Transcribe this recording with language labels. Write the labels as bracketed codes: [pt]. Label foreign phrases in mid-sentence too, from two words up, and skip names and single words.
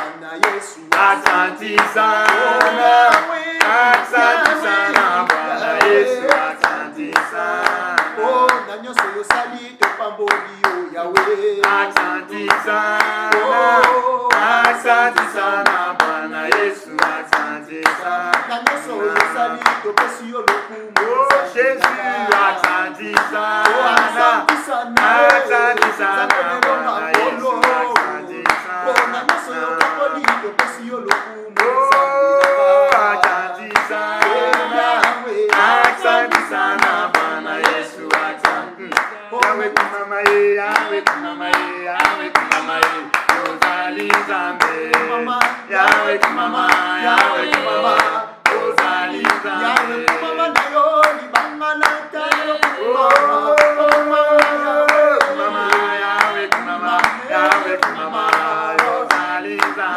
[sw] Asante sana, asante sana Bwana Yesu, asante sana. [ln] Oh, na nyonso yosali topamboli yo Yahweh. [sw] Asante sana, asante sana Bwana Yesu, asante sana. [ln] Na nyonso yosali topesi yo lokumu. [sw] Oh Jésus, asante sana, asante sana Bwana Yesu, asante sana. [ln] Oh, na nyonso yokamboli topesi yo lokumu. [sw] Asante sana Bwana Yesu, asante. [ln] Yawe kumama ye, yawe kumama ye, yawe kumama ye, Ozali Nzambe. Yawe kumama, yawe kumama, Ozali Nzambe. Yawe kumama na yo, libanga na talo kumama. Kumama, yawe kumama, yawe kumama, Ozali Nzambe.